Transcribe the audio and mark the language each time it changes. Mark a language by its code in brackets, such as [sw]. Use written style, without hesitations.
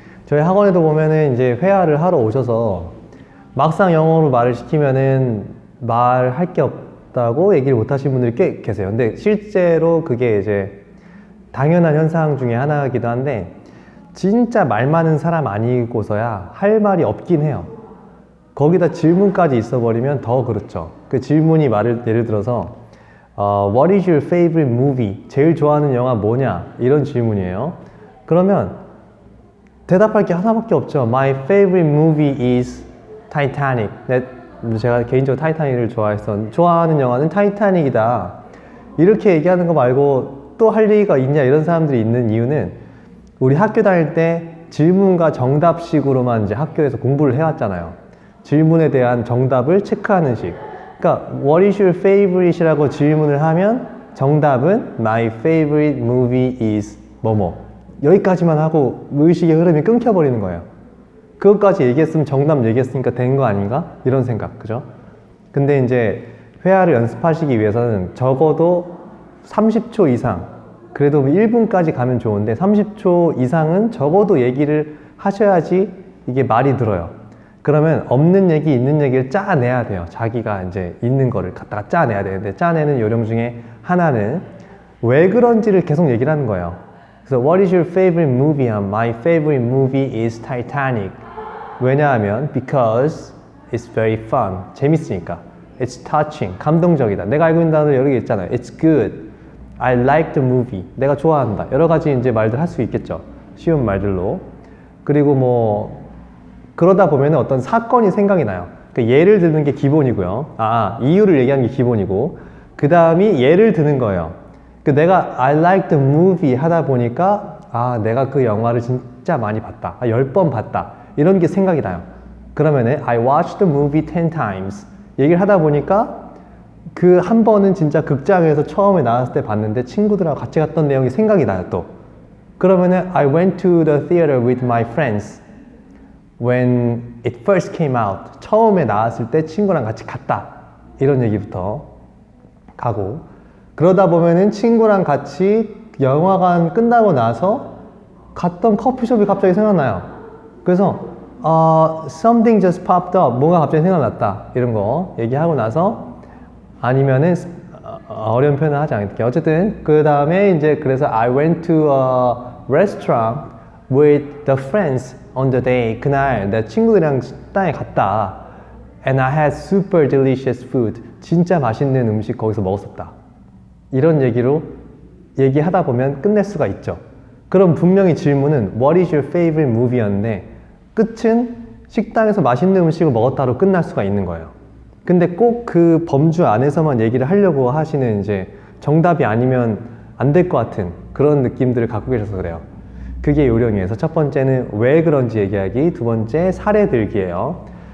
[ko] 저희 학원에도 보면은 이제 회화를 하러 오셔서 막상 영어로 말을 시키면은 말할 게 없다고 얘기를 못 하시는 분들이 꽤 계세요. 근데 실제로 그게 이제 당연한 현상 중에 하나이기도 한데, 진짜 말 많은 사람 아니고서야 할 말이 없긴 해요. 거기다 질문까지 있어버리면 더 그렇죠. 그 질문이 예를 들어서 [en] What is your favorite movie? [ko] 제일 좋아하는 영화 뭐냐? 이런 질문이에요. 그러면 대답할 게 하나밖에 없죠. [en] My favorite movie is Titanic. [ko] 제가 개인적으로 타이타닉을 좋아하는 영화는 타이타닉이다, 이렇게 얘기하는 거 말고 또 할 얘기가 있냐, 이런 사람들이 있는 이유는, 우리 학교 다닐 때 질문과 정답식으로만 이제 학교에서 공부를 해왔잖아요. 질문에 대한 정답을 체크하는 식. 그러니까 [en] What is your favorite? [ko] 이라고 질문을 하면 정답은 [en] My favorite movie is [ko] 뭐뭐, 여기까지만 하고 의식의 흐름이 끊겨버리는 거예요. 그것까지 얘기했으면 정답 얘기했으니까 된 거 아닌가? 이런 생각, 그죠? 근데 이제 회화를 연습하시기 위해서는 적어도 30초 이상, 그래도 1분까지 가면 좋은데 30초 이상은 적어도 얘기를 하셔야지 이게 말이 들어요. 그러면 없는 얘기, 있는 얘기를 짜내야 돼요. 자기가 이제 있는 거를 갖다가 짜내야 되는데, 짜내는 요령 중에 하나는 왜 그런지를 계속 얘기를 하는 거예요. [en] 그래서 What is your favorite movie? My favorite movie is Titanic. [ko] 왜냐하면 [en] because it's very fun. [ko] 재밌으니까. [en] It's touching. [ko] 감동적이다. 내가 알고 있는 단어 여러 개 있잖아요. [en] It's good. I like the movie. [ko] 내가 좋아한다. 여러 가지 이제 말들 할 수 있겠죠. 쉬운 말들로. 그리고 뭐 그러다 보면 어떤 사건이 생각이 나요. 그러니까 예를 드는 게 기본이고요. 이유를 얘기하는 게 기본이고, 그 다음이 예를 드는 거예요. 내가 [en] I like the movie [ko] 하다 보니까 내가 그 영화를 진짜 많이 봤다. 10번 봤다. 이런 게 생각이 나요. 그러면은 [en] I watched the movie 10 times. [ko] 얘기를 하다 보니까 그 한 번은 진짜 극장에서 처음에 나왔을 때 봤는데 친구들하고 같이 갔던 내용이 생각이 나요, 또. [en] 그러면은 I went to the theater with my friends when it first came out. [ko] 처음에 나왔을 때 친구랑 같이 갔다. 이런 얘기부터 가고, 그러다 보면은 친구랑 같이 영화관 끝나고 나서 갔던 커피숍이 갑자기 생각나요. 그래서 [en] something just popped up. [ko] 뭔가 갑자기 생각났다. 이런 거 얘기하고 나서, 아니면은 어려운 표현을 하지 않을게요. 어쨌든 그 다음에 이제 그래서 [en] I went to a restaurant with the friends on the day. [ko] 그날 내 친구들이랑 식당에 갔다. [en] And I had super delicious food. [ko] 진짜 맛있는 음식 거기서 먹었었다. 이런 얘기로 얘기하다 보면 끝낼 수가 있죠. 그럼 분명히 질문은 [en] What is your favorite movie? [ko] 였는데 끝은 식당에서 맛있는 음식을 먹었다로 끝날 수가 있는 거예요. 근데 꼭 그 범주 안에서만 얘기를 하려고 하시는, 이제 정답이 아니면 안 될 것 같은 그런 느낌들을 갖고 계셔서 그래요. 그게 요령이에요. 첫 번째는 왜 그런지 얘기하기, 두 번째 사례 들기예요.